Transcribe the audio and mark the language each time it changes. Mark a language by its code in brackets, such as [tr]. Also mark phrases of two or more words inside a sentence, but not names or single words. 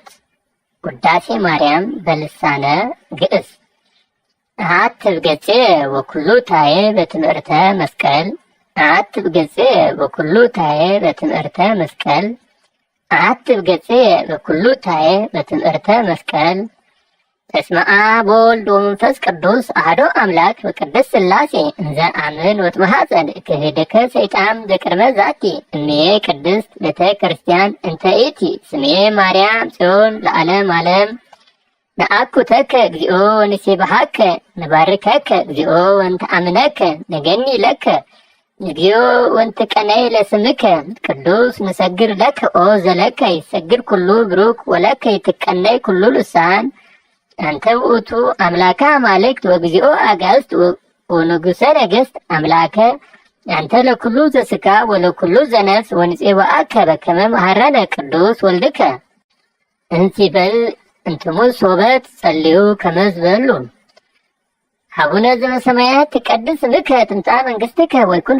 [gez] ውዳሴ ማርያም በልሳነ ግዕዝ አሐትብ ገጽ ወኩሉ ታየ በትምህርተ መስቀል አሐትብ ገጽ ወኩሉ ታየ በትምህርተ መስቀል አሐትብ ገጽ ወኩሉ ታየ በትምህርተ መስቀል በስመ አብ ወወልድ ወመንፈስ ቅዱስ አሐዱ አምላክ ወቅድስት ሥላሴ እንዘ አምን ወትመሐፀን ክህደከ ሰይጣን በቅድመ ዛቲ እምዬ ቅድስት ቤተ ክርስቲያን እንተ ኢቲ ስሜ ማርያም ጽዮን ለዓለም ዓለም ነአኩተከ እግዚኦ ወንሴብሐከ ንባርከከ እግዚኦ ወንተአምነከ ነገኒ ለከ እግዚኦ ወንትቀነይ ለስምከ ቅዱስ ንሰግር ለከ ኦ ዘለከ ይሰግር ኩሉ ብሩክ ወለከ ይትቀነይ ኩሉ ልሳን አንተ ውእቱ አምላከ አማልክት ወግዚኦ አጋዕዝት ወንጉሰ ነገሥት አምላከ አንተ ለኩሉ ዘሥጋ ወለኩሉ ዘነፍስ ወንፄባአከ በከመ መሐረነ ቅዱስ ወልድከ እንሲበል እንትሙስ ሶበት ጸልዩ ከመ ዝበሉ አቡነ ዘበሰማያት ትቀድስ ስምከ ትምጻእ መንግሥትከ ወይኩን